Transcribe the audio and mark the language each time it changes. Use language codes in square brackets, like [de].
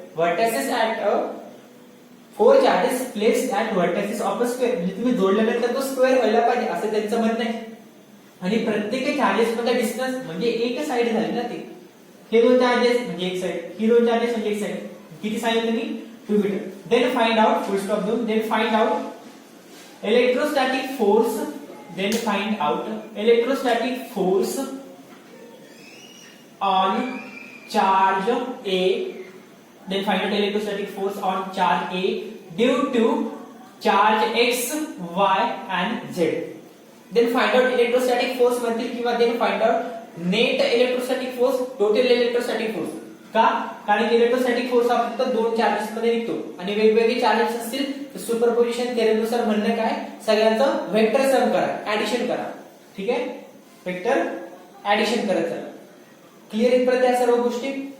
[en] Vertices at 4 charges placed at vertices of a square. [mr] म्हणजे तुम्ही जोडल्यानंतर तो स्क्वेअर व्हायला पाहिजे असं त्यांचं म्हणणं आहे. आणि प्रत्येक चार्जेस मध्ये डिस्टन्स म्हणजे एक साइड झाली ना ती. हे 2 चार्जेस म्हणजे एक साइड, ही 2 चार्जेस म्हणजे एक साइड. किती सांगितलं मी? 2 metre. [en] Then find out, full stop दोन. Then find out electrostatic force. Then find out electrostatic force on charge A. Then find out electrostatic force on charge A due to charge X, Y and Z. Then find out electrostatic force [mr] म्हणतील किंवा [en] then find out net electrostatic force, total electrostatic force. [mr] का? कारण electrostatic force हा फक्त 2 charges मध्ये निघतो आणि वेगवेगळे चार्जेस असतील तर सुपरपोजिशन थेरमनुसार म्हणणं काय? सगळ्यांचं वेक्टर सम करा, ऍडिशन करा, ठीक आहे. वेक्टर ऍडिशन करत चला. क्लिअर इथपर्यंत या सर्व गोष्टी?